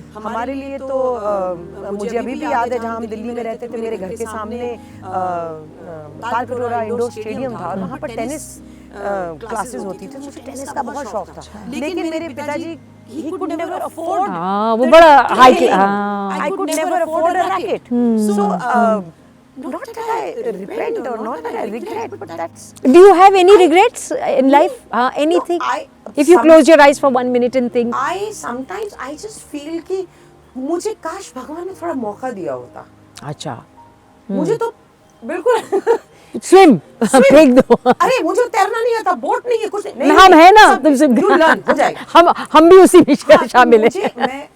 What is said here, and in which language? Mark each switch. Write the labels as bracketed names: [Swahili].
[Hindi] हमारे लिए तो मुझे अभी भी याद है जहाँ हम दिल्ली में रहते थे, मेरे घर के सामने तालकटोरा इंडोर स्टेडियम था और वहाँ पर टेनिस क्लासेस होती थी। मुझे टेनिस का बहुत शौक था, लेकिन मेरे पिताजी [English] he could never afford, [Hindi] वो बड़ा high, [English] I could never afford a racket. So not that I repent or not that I regret, but that's. Do you have any regrets in life? Anything? If you close your eyes for 1 minute and think. Sometimes I just feel [Hindi] कि मुझे काश भगवान ने थोड़ा मौका दिया होता। अच्छा, मुझे तो बिल्कुल स्विम फेंक दो। अरे मुझे तैरना नहीं आता, बोट नहीं है, कुछ नहीं। हम है ना, तुम सब हो जाएगा। हम भी उसी में शामिल हैं।